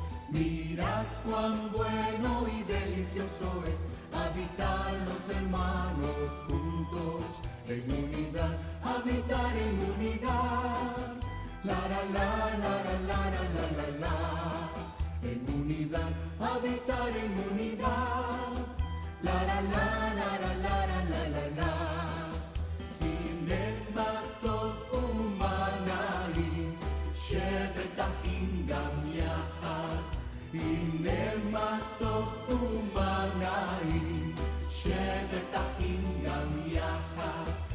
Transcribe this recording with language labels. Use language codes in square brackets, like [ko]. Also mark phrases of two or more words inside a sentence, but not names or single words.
[es] Mirad cuán bueno y delicioso es habitar los hermanos juntos. En unidad, habitar en unidad. La la la la la la la la la la. En unidad, habitar en unidad. La la la la la la la la la la. [he] הנה מה טוב ומה נעים שבת אחים גם יחד. הנה מה טוב ומה נעים שבת אחים גם יחד.